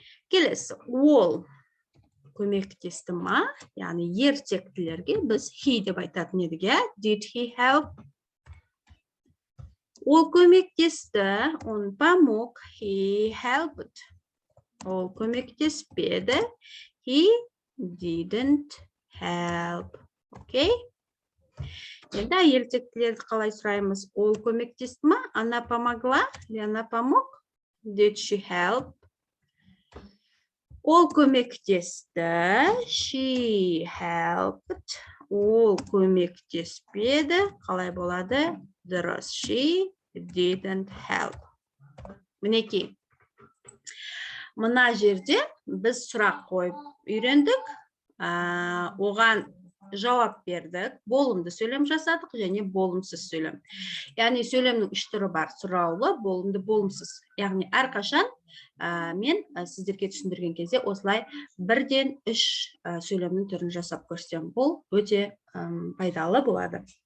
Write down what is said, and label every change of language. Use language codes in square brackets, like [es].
[kk] Келесі, ол көмектесті ма? Яғни ертектілерге біз he деп айтатын едік, [en] Did he help? [kk] Ол көмектесті, [ru] он помог, [en] he helped. [kk] Ол көмектеспеді, [en] he didn't help. [kk] Окей? Енді ертектілерді қалай сұраймыз? Ол көмектесті ма? [ru] Она помогла? Или она помог? [en] Did she help? [kk] Ол көмектесті, [en] she helped. [kk] Ол көмектеспеді, қалай болады? [en] Дұрыс, she didn't help. [kk] Мінекей. Мына жерде біз сұрақ қойып үйрендік, оған жауап бердік, болымды сөйлем жасадық және болымсыз сөйлем. Яғни сөйлемнің үш түрі бар: сұраулы, болымды, болымсыз. Яғни әрқашан мен сіздерге түсіндірген кезде осылай бірден үш сөйлемнің түрін жасап көрсем, бұл өте пайдалы болады.